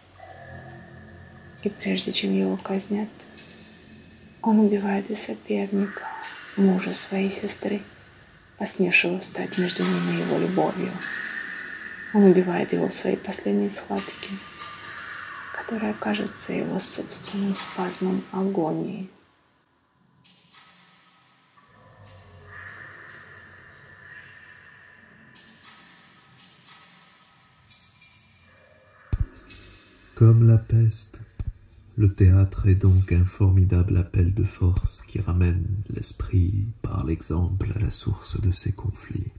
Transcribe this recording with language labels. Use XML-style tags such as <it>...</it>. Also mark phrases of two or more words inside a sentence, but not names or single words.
<ru>И прежде чем его казнят, он убивает и соперника, мужа своей сестры, посмевшего встать между ним и его любовью. Он убивает его в своей последней схватке, которая кажется его собственным спазмом агонии.</ru> <fr>Comme la peste, le théâtre est donc un formidable appel de force qui ramène l'esprit par l'exemple à la source de ses conflits.</fr>